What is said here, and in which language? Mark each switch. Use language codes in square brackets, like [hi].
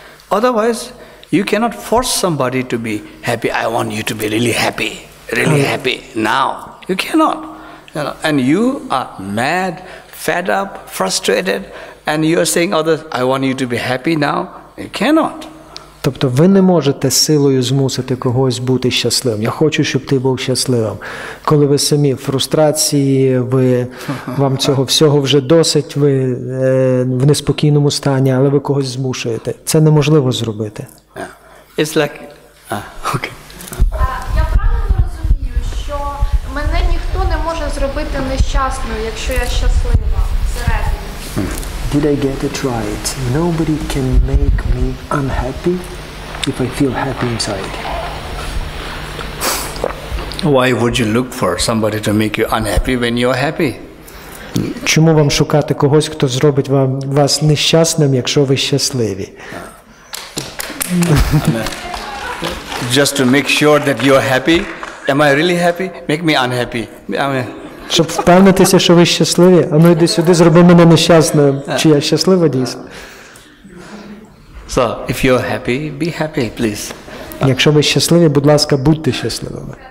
[en] Otherwise, you cannot force somebody to be happy. I want you to be really happy now. You cannot. And you are mad, fed up, frustrated, and you are saying others, I want you to be happy now. You cannot. [uk] Тобто ви не можете силою змусити когось бути щасливим. Я хочу, щоб ти був щасливим. Коли ви самі в фрустрації, вам цього всього вже досить, ви в неспокійному стані, але ви когось змушуєте. Це неможливо зробити. [en] It's like, okay. [uk] Я правильно розумію, що мене ніхто не може зробити нещасною, якщо я щаслива всередині. [en] Did I get it right? Nobody can make me unhappy if I feel happy inside. Why would you look for somebody to make you unhappy when you're happy? [uk] Чому вам шукати когось, хто зробить вас нещасним, якщо ви щасливі? [en] Just to make sure that you're happy. Am I really happy? Make me unhappy. [uk] Щоб впевнитися, що ви щасливі, а ну йди сюди, зроби мене нещасним. Чи я щаслива дійсно? [en] So, if you're happy, be happy, please. [uk] Якщо ви щасливі, будь ласка, будьте щасливими.